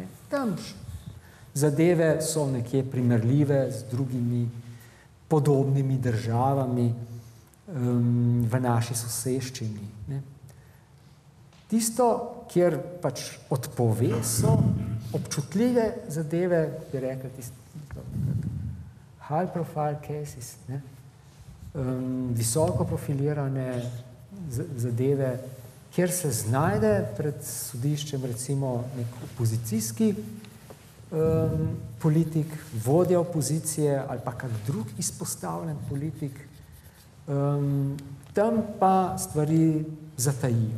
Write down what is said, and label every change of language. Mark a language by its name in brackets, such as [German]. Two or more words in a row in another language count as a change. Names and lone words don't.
[Slovenian] Tam zadeve so nekje primerljive z drugimi podobnimi državami v naši soseščini. Ne. Tisto, kjer pač odpove, so občutljive zadeve, bi rekli [English] high profile cases, [Slovenian] ne. Visoko profilirane zadeve, kjer se znajde pred sodiščem recimo nek opozicijski politik, vodja opozicije ali pa kak drug izpostavljen politik, tam pa stvari zatajijo.